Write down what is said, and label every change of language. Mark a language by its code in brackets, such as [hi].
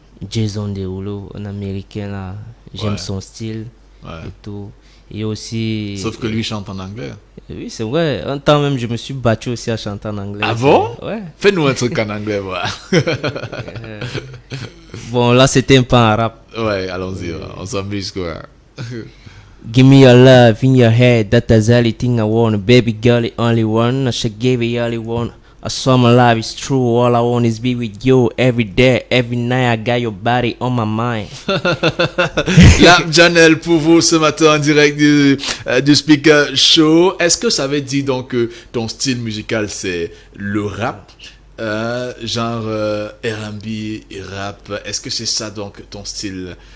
[fr] Jason Derulo, un américain là, j'aime son style et tout. Et aussi. Sauf que lui chante en anglais. Oui, c'est vrai. Un temps même, je me suis battu aussi à chanter en anglais. Ah bon? Ouais. Fais-nous un truc en anglais, voilà. Bon, là, c'était un peu en rap. Ouais, allons-y, on s'amuse quoi. [en] Give me your love in your head, that is the only thing I want. Baby girl, the only one. I should give you all you want. I saw my life is true. All I want is be with you every day, every night. I got your body on my mind. [fr] Lap Janel pour vous ce matin en direct du Speaker Show. Est-ce que ça veut dire donc que ton style musical c'est le rap, genre R&B, rap? Est-ce que c'est ça donc ton style?